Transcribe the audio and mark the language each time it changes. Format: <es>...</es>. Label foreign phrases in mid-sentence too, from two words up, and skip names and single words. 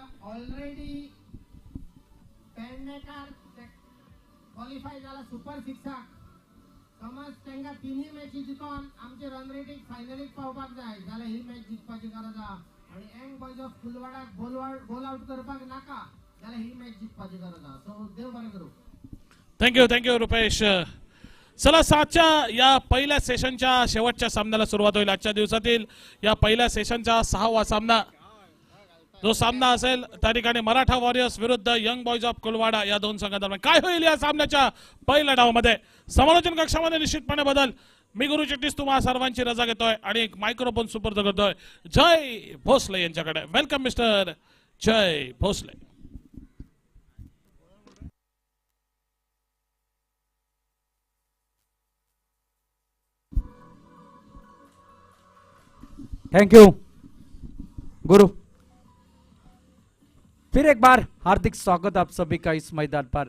<kok>ऑलरेडी पेडणेकार क्वॉलिफाय जाला सुपर 6. समज तांकां तिनी मॅची जिखोन आमचे रन रेटीक फायनलीक पावपाक जाय जाल्यार ही मॅच जिखपाची गरज आहा. आणि यंग बॉयज ऑफ कुलवाडाक बॉल आउट करपाक नाका जाल्यार ही मॅच जिखपाची गरज आहा. सो देव बरें करूं. थँक्यू रुपेश.</kok> <mr>चला 7च्या या पहिल्या सेशनच्या शेवटच्या सामन्याला सुरुवात होईल. आजच्या दिवसातील या पहिल्या सेशनचा 6वा सामना. जो सामना असेल त्या ठिकाणी मराठा वॉरियर्स विरुद्ध यंग बॉयज ऑफ कुलवाडा या दोन संघांदरम्यान. काय होईल या सामन्याच्या पहिल्या डावामध्ये समालोचन कक्षामध्ये निश्चितपणे बदल. मी गुरु चिट्टीस तुम्हा सर्वांची रजा घेतोय आणि एक मायक्रोफोन सुपूर्द करतोय जय भोसले यांच्याकडे.</mr> <en>welcome mister जय भोसले. thank you</en> <hi>गुरु. फिर एक बार हार्दिक स्वागत आप सभी का इस मैदान पर.</hi>